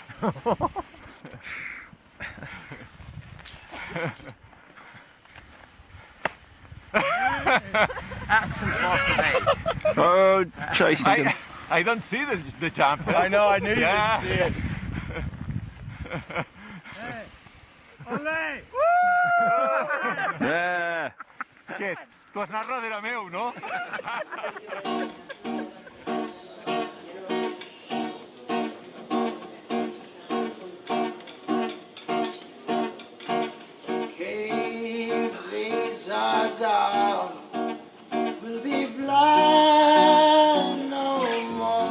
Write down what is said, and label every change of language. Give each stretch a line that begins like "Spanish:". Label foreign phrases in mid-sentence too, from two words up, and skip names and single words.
English: Action force. Oh, chasing him. I don't see the jump. I know, I knew you Yeah. didn't see it. Olé! Yeah.
Catalan: Què? Tu has anat darrere meu, no?
English: Caves are gone, we'll be blind no more.